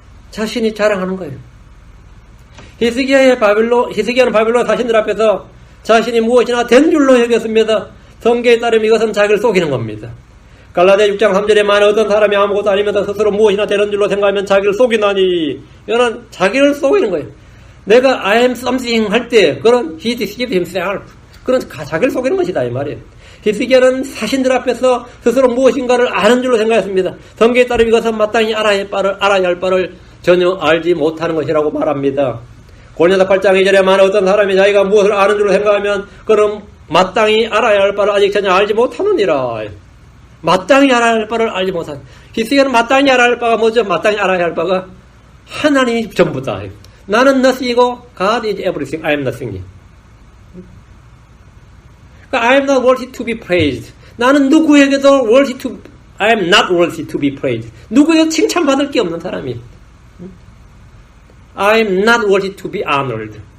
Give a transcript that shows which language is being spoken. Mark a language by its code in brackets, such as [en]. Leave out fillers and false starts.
[ko] 자신이 자랑하는 거예요. 히스기야는 바빌론 사신들 앞에서 자신이 무엇이나 된 줄로 여겼습니다. 성경에 따르면 이것은 자기를 속이는 겁니다. 갈라디아 6장 3절에 만약 어떤 사람이 아무것도 아니면서 스스로 무엇이나 되는 줄로 생각하면 자기를 속이나니. 이거는 자기를 속이는 거예요. 내가 I am something 할 때 그런 he deceived himself. 그런 자기를 속이는 것이다 이 말이에요. 히스기야는 사신들 앞에서 스스로 무엇인가를 아는 줄로 생각했습니다. 성경에 따르면 이것은 마땅히 알아야 할 바를 전혀 알지 못하는 것이라고 말합니다. 고린도서 8장 2절에 만약 어떤 사람이 자기가 무엇을 아는 줄로 생각하면 그럼 마땅히 알아야 할 바를 아직 전혀 알지 못하느니라. 마땅히 알아야 할 바를 알지 못하는. 히스기야는 마땅히 알아야 할 바가 뭐죠? 마땅히 알아야 할 바가 하나님이 전부다. [en] 나는 nothing이고 God is everything. I am nothing. I am not worthy to be praised. 나는 누구에게도 I am not worthy to be praised. [ko] 누구에게도 칭찬받을 게 없는 사람이. [en] I am not worthy to be honored.